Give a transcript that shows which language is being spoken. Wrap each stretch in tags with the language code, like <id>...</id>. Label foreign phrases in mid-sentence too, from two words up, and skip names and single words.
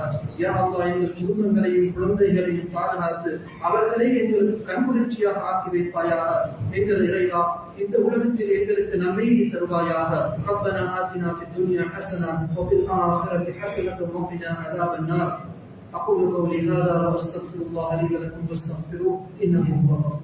<ta>யா அல்லாஹ், எங்கள் குடும்பங்களையும் குழந்தைகளையும் பாதுகாத்து அவர்களை எங்களுக்கு கண்குளிர்ச்சியாக ஆக்கி வைப்பாயாக. எங்கள் இறைவா, இந்த உலகத்தில் எங்களுக்கு நன்மையை தருவாயாக.</ta> <ar>ربنا آتنا في الدنيا حسنة وفي الآخرة حسنة وقنا عذاب النار. أقول قولي هذا وأستغفر الله لي ولكم فاستغفروه إنه هو</ar>